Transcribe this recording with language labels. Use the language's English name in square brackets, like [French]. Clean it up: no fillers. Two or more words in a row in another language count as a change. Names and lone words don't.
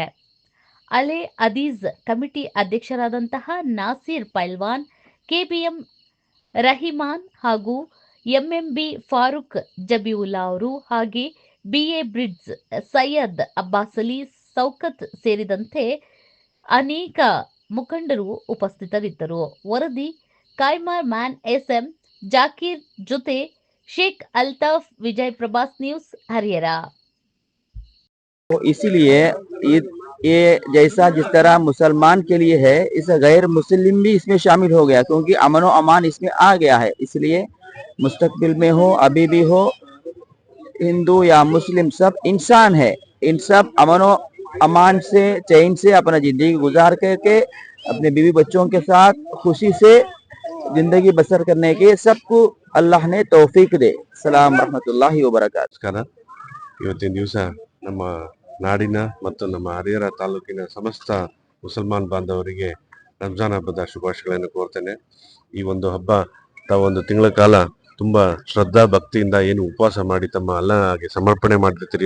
[Kannada] ಅಹ್ಲೆ ಅದೀಜ್ ಕಮಿಟಿ ಅಧ್ಯಕ್ಷರಾದಂತಹ ನಾಸೀರ್ ಪೈಲ್ವಾನ್, ಕೆಬಿಎಂ ರಹಿಮಾನ್ ಹಾಗೂ ಎಂಎಂಬಿ ಫಾರೂಕ್ ಜಬೀವುಲ್ಲಾ ಅವರು, ಹಾಗೆ ಬಿಎ ಬ್ರಿಡ್ಜ್ ಸೈಯದ್ ಅಬ್ಬಾಸ್ ಅಲಿ ಸೌಕತ್ ಸೇರಿದಂತೆ ಅನೇಕ ಮುಖಂಡರು ಉಪಸ್ಥಿತರಿದ್ದರು. ವರದಿ ಕಾಯ್ಮರ್ ಮ್ಯಾನ್ ಎಸ್ಎಂ ಜಾಕೀರ್ ಜೊತೆ शेख अल्ताफ, विजय प्रभास न्यूज हरियाणा। [Hindi] इसीलिए ये जैसा जिस तरह मुसलमान के लिए है, इस गैर मुस्लिम भी इसमें शामिल हो गया, क्योंकि अमन व अमान इसमें आ गया है। इसलिए मुस्तकबिल में हो, अभी भी हो, हिंदू या मुस्लिम सब इंसान है। इन सब अमन व अमान से, चैन से अपना जिंदगी गुजार करके अपने बीवी बच्चों के साथ खुशी से जिंदगी बसर करने के सबको अल्लाह ने तौफीक दे। [Arabic] سلام رحمة الله وبركات. [Kannada] ನಮಸ್ಕಾರ. ಇವತ್ತಿನ ದಿವಸ ನಮ್ಮ ನಾಡಿನ ಮತ್ತು ನಮ್ಮ ಹರಿಹರ ತಾಲೂಕಿನ ಸಮಸ್ತ ಮುಸಲ್ಮಾನ್ ಬಾಂಧವರಿಗೆ ರಂಜಾನ್ ಹಬ್ಬದ ಶುಭಾಶಯಗಳನ್ನು ಕೋರ್ತೇನೆ. ಈ ಒಂದು ಹಬ್ಬ ತಾವೊಂದು ತಿಂಗಳ ಕಾಲ ತುಂಬಾ ಶ್ರದ್ಧಾ ಭಕ್ತಿಯಿಂದ ಏನು ಉಪವಾಸ ಮಾಡಿ ತಮ್ಮ ಅಲ್ಲಾಹಗೆ ಸಮರ್ಪಣೆ ಮಾಡಿರ್ತೀರಿ.